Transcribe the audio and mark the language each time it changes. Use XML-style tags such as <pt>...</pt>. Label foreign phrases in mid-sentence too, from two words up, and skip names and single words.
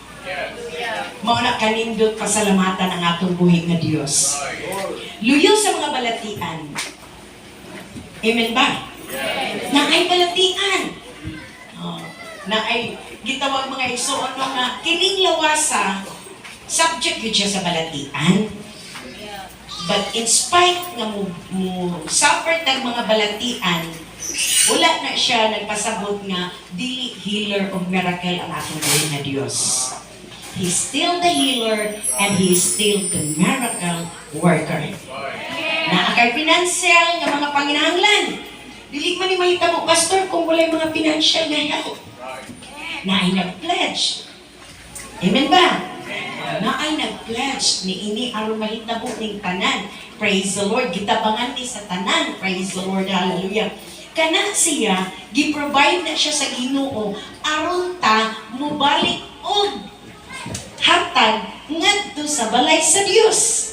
<ceb>Mao na kanindot pasalamatan ang atong buhi nga Dios. Luyo sa mga balatian. Amen ba? Na ay balatian. Na ay gitawag mga igsoon nga kining lawasa subject yun siya sa balatian.</ceb> <en>But in spite</en> <ceb>nga mo suffer tag mga balatian, wala na siya nagpasabot nga dili</ceb> <en>healer of miracle</en> <ceb>ang atong buhay na Dios.</ceb> <en>He's still the healer and He is still the miracle worker.</en> <ceb>Na akay financial nga mga panginahanglan. Dili man ni mahitabo, pastor, kung walay mga financial na help. Na ay nag-pledge. Amen ba? Na ay nag-pledge ni ini aron mahitabo ning tanan.</ceb> <en>Praise the Lord.</en> <ceb>Gitabangan ni sa tanan.</ceb> <en>Praise the Lord. Hallelujah.</en> <ceb>Kana siya, gi-provide na siya sa Ginoo aron ta mubalik og hatag ngadto sa balay sa Dios.</ceb>